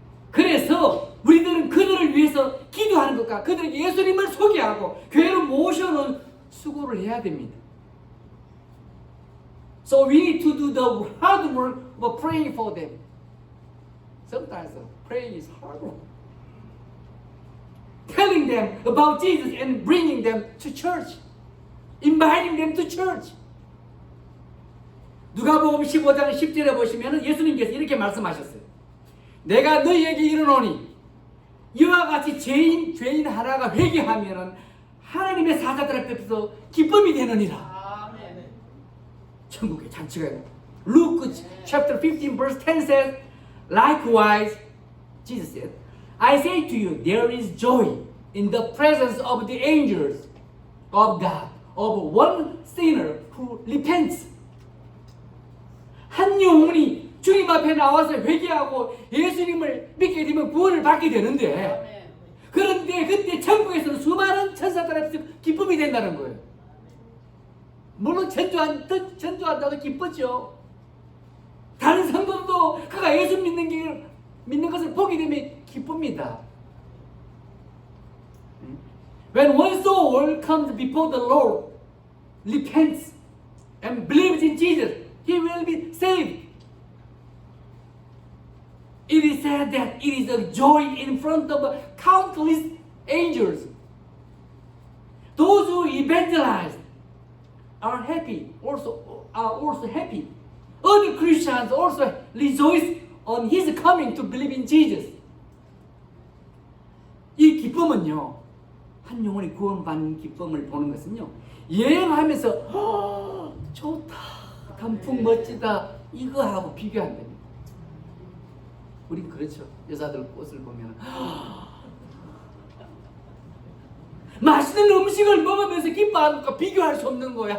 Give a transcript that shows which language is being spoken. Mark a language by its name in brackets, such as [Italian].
[Korean] 그래서 우리들은 그들을 위해서 기도하는 것과 그들에게 예수님을 소개하고 교회로 모셔놓은 수고를 해야 됩니다. [English] So we need to do the hard work of praying for them. Sometimes praying is hard work. Telling them about Jesus and bringing them to church. Inviting them to church. [Korean] 누가복음 15장 10절에 보시면 예수님께서 이렇게 말씀하셨어요. 내가 너희에게 이르노니 이와 같이 죄인 하나가 회개하면 하나님의 사자들 앞에서 기쁨이 되느니라. 아멘. 천국의 잔치가 있고. [English] Luke chapter 15 verse 10 says, likewise, Jesus said, I say to you, there is joy in the presence of the angels of God, of one sinner who repents. [Korean] 한 영혼이 주님 앞에 나와서 회개하고 예수님을 믿게 되면 구원을 받게 되는데, 그런데 그때 천국에서는 수많은 천사들 앞에서 기쁨이 된다는 거예요. 물론 전도한다고 기쁘죠. 다른 성도도 그가 예수 믿는 것을 보게 되면 기쁩니다. [English] When one soul comes before the Lord, repents and believes in Jesus, he will be saved. It is said that it is a joy in front of countless angels. Those who evangelize are also happy. Other Christians also rejoice on his coming to believe in Jesus. [Korean] 이 기쁨은요, 한 영혼이 구원받는 기쁨을 보는 것은요, 여행하면서 좋다, 단풍 멋지다 이거하고 비교 안 됩니다. 우린 그렇죠. 여자들 꽃을 보면 맛있는 음식을 먹으면서 기뻐하는 것과 비교할 수 없는 거예요.